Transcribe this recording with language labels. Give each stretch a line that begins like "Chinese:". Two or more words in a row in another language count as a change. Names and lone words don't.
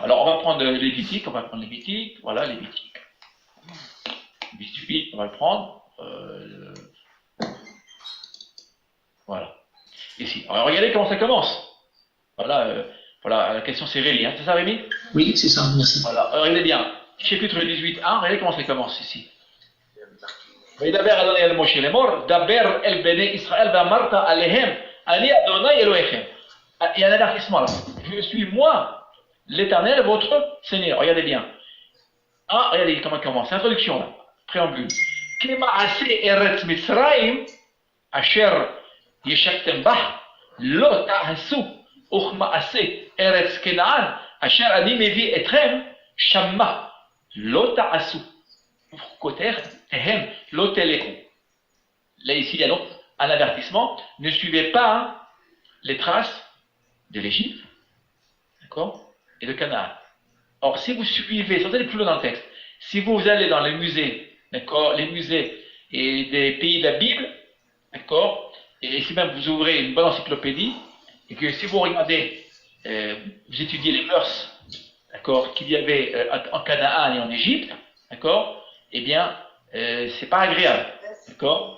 French: Alors, on va prendre Lévitique, voilà, Lévitique. Lévitique, on va le prendre. Voilà. Ici. Alors, regardez comment ça commence. Voilà, voilà, la question c'est Rémi, hein. C'est ça, Rémi? Oui, c'est ça, merci. Voilà, alors, regardez bien. Chapitre 18.1, regardez comment ça commence ici.
Hebrew: וידבר אדוני אל משה לאמור, דבר אל בני ישראל ואמרת עליהם, אני אדוני אלוהיכם.
French: Il y a un avertissement là. Je suis moi, l'Éternel, votre Seigneur. Regardez bien. Ah, regardez comment ça commence. Introduction là. Préambule.
Hebrew: כמעשה ארץ מצרים, אשר ישבתם בה, לא תעשו, וכמעשה ארץ כנען, אשר אני מביא אתכם, שמה, לא תעשו.
French: Là, ici, il y a donc un avertissement. Ne suivez pas les traces de l'Égypte, d'accord, et de Canaan. Or, si vous suivez, sans aller plus loin dans le texte, si vous allez dans les musées, d'accord, les musées et des pays de la Bible, d'accord, et si même vous ouvrez une bonne encyclopédie, et que si vous regardez, vous étudiez les mœurs, d'accord, qu'il y avait en Canaan et en Égypte, d'accord, eh bien, c'est pas agréable, d'accord.